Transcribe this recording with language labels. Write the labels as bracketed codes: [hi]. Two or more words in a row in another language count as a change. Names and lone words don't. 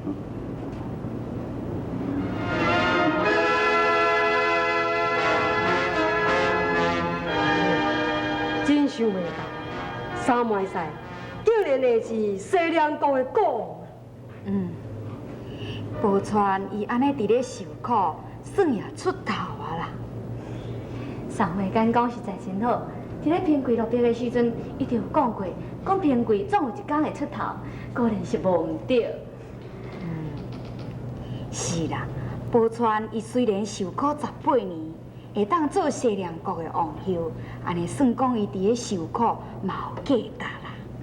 [nan] 真想袂到，三麦赛竟然会是西凉国的国王。宝钏伊安尼伫咧受苦，算也出头啊啦。上回敢讲实在真好，伫咧平贵落笔的时阵，伊就有讲过，讲平贵总有一天会出头，果然是无毋对。是啦，宝钏伊虽然受苦18年，会当做西凉国的王后，安尼算讲伊伫咧受苦，嘛有价值啦。